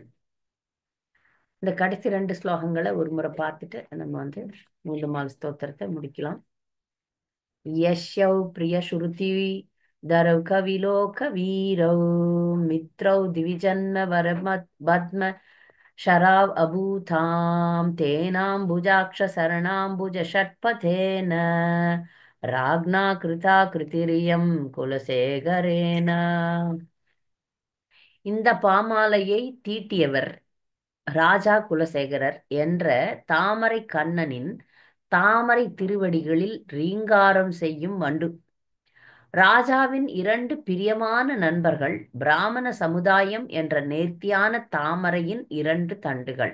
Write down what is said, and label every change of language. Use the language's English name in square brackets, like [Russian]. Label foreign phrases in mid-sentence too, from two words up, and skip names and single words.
[Tamil] இந்த கடைசி 2 ஸ்லோகங்களை ஒரு முறை பார்த்துட்டு நம்ம முகுந்தமாலை ஸ்தோத்திரத்தை முடிக்கலாம். [Sanskrit] यस्यौ प्रिय श्रुति धरौ कविलोक वीरौ मित्रौ द्विजन्म वरमत् पद्म शराव अभूतां तेनाम्बुजाक्ष शरणाम्बुज षट्पथेन राज्ञा कृता कृतिरियं कुलशेखरेण. [Tamil] இந்த பாமாலையை தீட்டியவர் ராஜா குலசேகரர் என்ற தாமரை கண்ணனின் தாமரை திருவடிகளில் ரீங்காரம் செய்யும் வண்டு. ராஜாவின் 2 பிரியமான நண்பர்கள் பிராமண சமுதாயம் என்ற நேர்த்தியான தாமரையின் 2 தண்டுகள்.